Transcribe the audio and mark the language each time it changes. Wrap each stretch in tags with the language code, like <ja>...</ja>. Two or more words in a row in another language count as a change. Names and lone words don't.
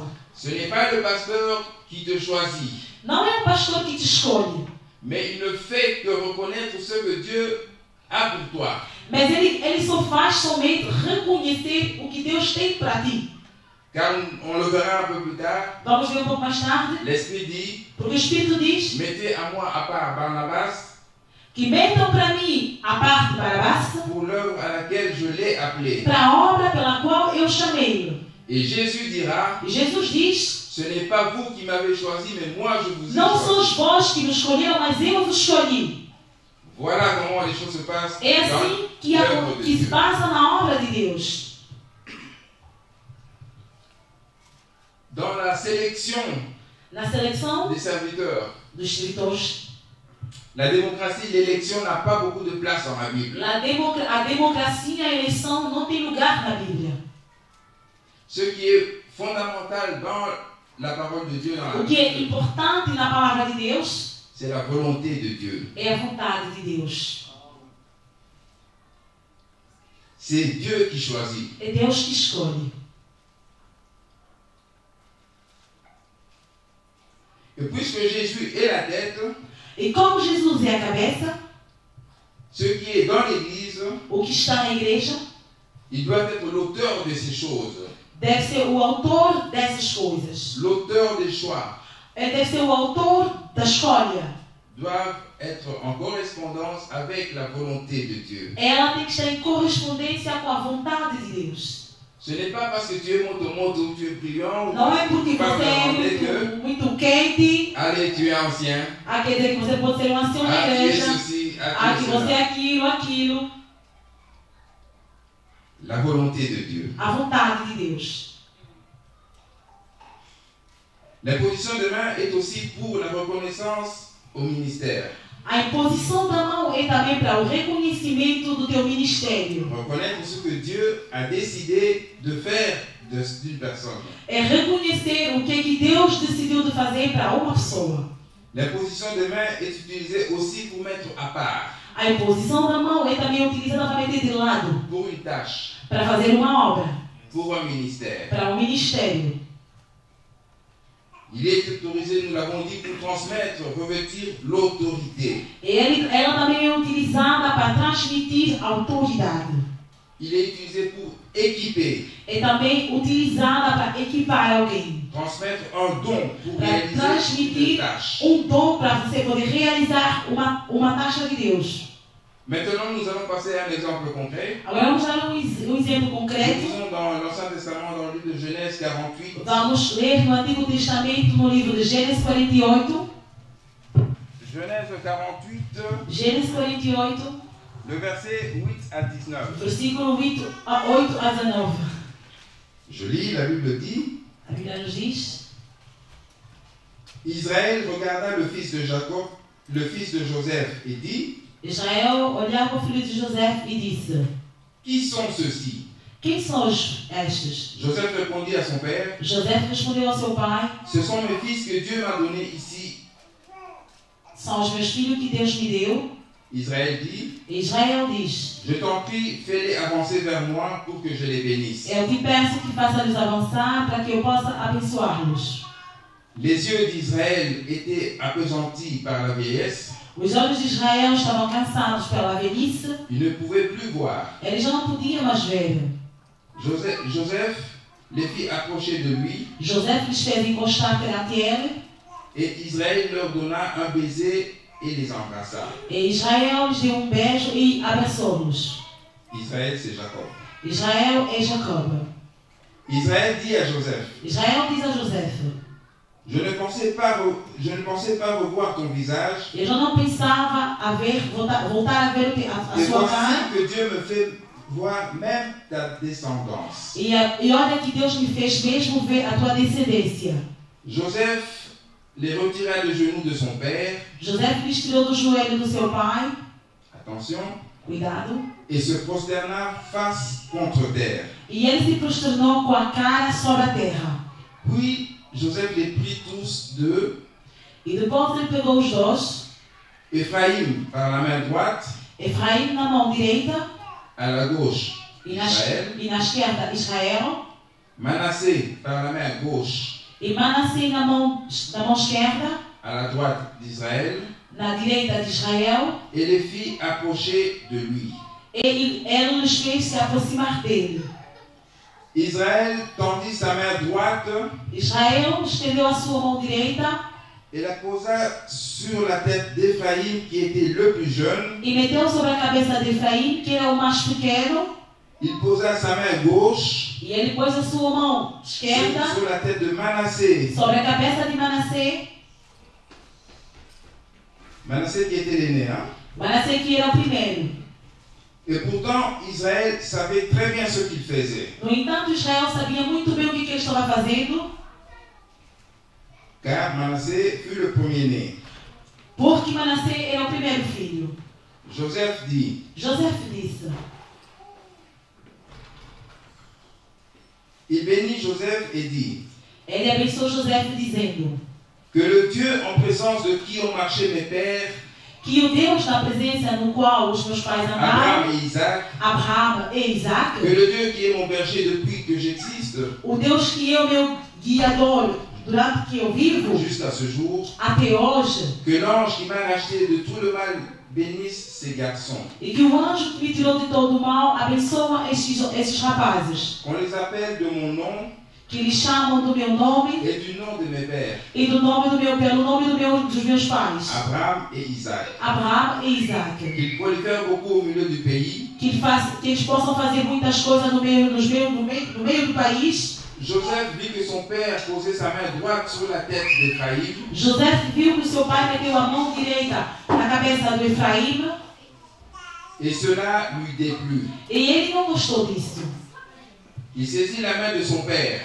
<fr>Ce n'est pas le pasteur qui te choisit.</fr> <pt>Não é o pastor que te escolhe.</pt> <fr>Mais il ne fait que reconnaître ce que Dieu a pour toi.</fr> <pt>Mas ele só faz somente reconhecer o que Deus tem para ti.</pt> <fr>Car on le verra un peu plus tard.</fr> <pt>Vamos ver pouco mais tarde.</pt> <fr>L'Esprit dit,</fr> <pt>Porque o Espírito diz,</pt> <fr>mettez à moi à part Barnabas</fr> <pt>que metam para mim a parte de Barabás</pt> <fr>pour l'œuvre à laquelle je l'ai appelé.</fr> <pt>para a obra pela qual eu chamei-lo.</pt> <fr>Et Jésus dira,</fr> <pt>E Jesus diz,</pt> <fr>ce n'est pas vous qui m'avez choisi, mais moi je vous ai</fr> <pt>não</pt> <fr>choisi.</fr> <pt>sois vós que me escolheram, mas eu vos escolhi.</pt> <fr>Voilà comment les choses se passent</fr> <pt>É assim</pt> <fr>dans</fr> <pt>que se passa na obra de Deus.</pt> <fr>Dans la sélection</fr> <pt>Na seleção</pt> <fr>des serviteurs,</fr> <pt>dos escritores,</pt> <fr>la démocratie, l'élection n'a pas beaucoup de place dans la Bible.</fr> <pt>a democracia e a eleição não tem lugar na Bíblia.</pt> <fr>Ce qui est fondamental dans la parole de Dieu, dans la</fr> <pt>O que é</pt> <fr>Bible,</fr> <pt>importante na palavra de Deus</pt> <fr>c'est la volonté de Dieu.</fr> <pt>é a vontade de Deus.</pt> <fr>C'est Dieu qui choisit.</fr> <pt>É Deus que escolhe.</pt> <fr>Et puisque Jésus est la tête,</fr> <pt>E como Jesus é a cabeça,</pt> <fr>ce qui est dans l'Église,</fr> <pt>o que está na igreja</pt> <fr>il doit être l'auteur de ces choses,</fr> <pt>deve ser o autor dessas coisas.</pt> <fr>l'auteur des choix,</fr> <pt>Deve ser o autor da escolha.</pt> <fr>doivent être en correspondance avec la volonté de Dieu.</fr> <pt>Ela tem que estar em correspondência com a vontade de Deus.</pt> <fr>Ce n'est pas parce que tu es monte ou tu es brillant ou</fr> <pt>Não é porque</pt> <fr>pas</fr> <pt>você</pt> <fr>demander que,</fr> <pt>é muito quente,</pt> <fr>allez, tu es ancien,</fr> <pt>quer dizer que você pode ser um ancião da</pt> <fr>tu es</fr> <pt>igreja,</pt> <fr>ceci, tu</fr> <pt>que</pt> <fr>es</fr> <pt>você</pt> <fr>cela.</fr> <pt>é aquilo.</pt> <fr>La volonté de Dieu.</fr> <pt>A vontade de Deus.</pt> <fr>La position de main est aussi pour la reconnaissance au ministère.</fr> <pt>A imposição da mão é também para o reconhecimento do teu ministério.</pt> <fr>Reconnaître ce que Dieu a décidé de faire d'une personne.</fr> <pt>É reconhecer o que Deus decidiu de fazer para uma pessoa.</pt> <fr>La position de main est utilisée aussi pour mettre à part,</fr> <pt>A imposição da mão é também utilizada para meter de lado,</pt> <fr>pour une tâche,</fr> <pt>para fazer uma obra,</pt> <fr>pour un ministère.</fr> <pt>para um ministério.</pt> <fr>Il est autorisé, nous l'avons dit, pour transmettre, revêtir l'autorité.</fr> <pt>Ela também é utilizada para transmitir autoridade.</pt> <fr>Il est utilisé pour équiper,</fr> <pt>É também utilizada para equipar alguém,</pt> <fr>transmettre un don pour</fr> <pt>para</pt> <fr>réaliser une</fr> <pt>transmitir</pt> <fr>tâche.</fr> <pt>dom para você poder realizar uma taxa de Deus.</pt> <fr>Maintenant, nous allons passer à un exemple concret.</fr> <pt>Agora vamos dar um exemplo</pt> <fr>Nous</fr> <pt>concreto.</pt> <fr>lisons dans l'Ancien Testament, dans le livre de Genèse 48.</fr> <pt>Vamos ler no Antigo Testamento, no livro de Gênesis 48.</pt> <fr>Genèse 48,</fr> <pt>Gênesis 48,</pt> <fr>le verset 8 à 19.</fr> <pt>versículo 8 a 19.</pt> <fr>Je lis, la Bible dit,</fr> <pt>A Bíblia nos diz:</pt> <fr>Israël regarda le fils de Jacob, le fils de Joseph, et dit,</fr> <pt>Israel olhava o filho de José e disse:</pt> <fr>qui sont ceux-ci?</fr> <pt>Quem são estes?</pt> <fr>Joseph répondit à son père,</fr> <pt>José respondeu ao seu pai:</pt> <fr>ce sont mes fils que Dieu m'a donnés ici.</fr> <pt>São os meus filhos que Deus me deu.</pt> <fr>Israël dit,</fr> <pt>E Israel diz:</pt> <fr>je t'en prie, fais-les avancer vers moi pour que je les bénisse.</fr> <pt>eu te peço que faça-lhes avançar para que eu possa abençoá-los.</pt> <fr>Les yeux d'Israël étaient appesantis par la vieillesse,</fr> <pt>Os olhos de Israel estavam cansados pela velhice.</pt> <fr>ils ne pouvaient plus voir.</fr> <pt>Eles já não podiam mais ver.</pt> <fr>Joseph les fit approcher de lui,</fr> <pt>José lhes fez encostar perante ele.</pt> <fr>et Israël leur donna un baiser et les embrassa.</fr> <pt>E Israel lhes deu beijo e abraçou-los.</pt> <fr>Israël, c'est Jacob.</fr> <pt>Israel é Jacob.</pt> <fr>Israël dit à Joseph,</fr> <pt>Israel diz a José:</pt> <fr>je ne pensais pas revoir ton visage,</fr> <pt>eu já não pensava voltar a ver a</pt> <fr>et</fr> <pt>sua</pt> <fr>voici</fr> <pt>cara.</pt> <fr>que Dieu me fait voir même ta descendance.</fr> <pt>E olha que Deus me fez mesmo ver a tua descendência.</pt> <fr>Joseph les retira de genoux de son père,</fr> <pt>José lhes tirou do joelho do seu pai.</pt> <fr>attention,</fr> <pt>Cuidado.</pt> <fr>et se prosterna face contre terre.</fr> <pt>E ele se prosternou com a cara sobre a terra.</pt> <fr>Puis Joseph les prit tous deux.</fr> <pt>E depois ele pegou os dois.</pt> <fr>Ephraim par la main droite.</fr> <pt>Efraim na mão direita.</pt> <fr>À la gauche.</fr> <pt>E na esquerda Israel.</pt> <fr>Manassé par la main gauche.</fr> <pt>E Manassés na mão esquerda.</pt> <fr>À la droite d'Israël.</fr> <pt>Na direita de Israel.</pt> <fr>Et les fit approcher de lui.</fr> <pt>E ele os fez se aproximar dele.</pt> <fr>Israël tendit sa main droite.</fr> <pt>Israel estendeu a sua mão direita.</pt> <fr>Et la posa sur la tête d'Ephraim qui était le plus jeune.</fr> <pt>E meteu sobre a cabeça de Efraim, que era o mais pequeno.</pt> <fr>Il posa sa main gauche.</fr> <pt>E ele pôs a sua mão esquerda</pt> <fr>sur la tête de Manassé.</fr> <pt>sobre a cabeça de Manassés.</pt> <fr>Manassé qui était l'aîné, hein?</fr> <pt>Manassés que era o primeiro.</pt> <fr>Et pourtant, Israël savait très bien ce qu'il faisait.</fr> <pt>No entanto, Israel sabia muito bem o que ele estava fazendo.</pt> <fr>Car Manassé fut le premier-né.</fr> <pt>Porque Manassés era o primeiro filho.</pt> <fr>Joseph dit.</fr> <pt>Joseph disse.</pt> <fr>Il bénit Joseph et dit.</fr> <pt>Ele abençoou Joseph dizendo.</pt> <fr>Que le Dieu en présence de qui ont marché mes pères.</fr> <pt>Que o Deus na presença no qual os meus pais andaram.</pt> <fr>Abraham et Isaac.</fr> <pt>Abraham e Isaac.</pt> <fr>Que le Dieu qui est mon berger depuis que j'existe.</fr> <pt>O Deus que é o meu guiador durante que eu vivo.</pt> <fr>Jusqu'à ce jour.</fr> <pt>Até hoje.</pt> <fr>Que l'ange qui m'a racheté de tout le mal bénisse ces garçons.</fr> <pt>E que o anjo que me tirou de todo o mal abençoa esses rapazes.</pt> <fr>On les appelle de mon nom.</fr> <pt>Que eles chamam do meu nome.</pt> <fr>Et du nom de mes pères.</fr> <pt>E do nome pelo nome dos meus pais.</pt> <fr>Abraham et Isaac.</fr> <pt>Abraham e Isaac.</pt> <fr>Qu'ils prolifèrent beaucoup au milieu du pays.</fr> <pt>Que eles possam fazer muitas coisas no meio do país.</pt> <fr>Joseph vit que son père posait sa main droite sur la tête d'Ephraim.</fr> <pt>Joseph viu que seu pai meteu a mão direita na cabeça do Efraim.</pt> <fr>Et cela lui déplut.</fr> <pt>E ele não gostou disso.</pt> <fr>Il saisit la main de son père.</fr>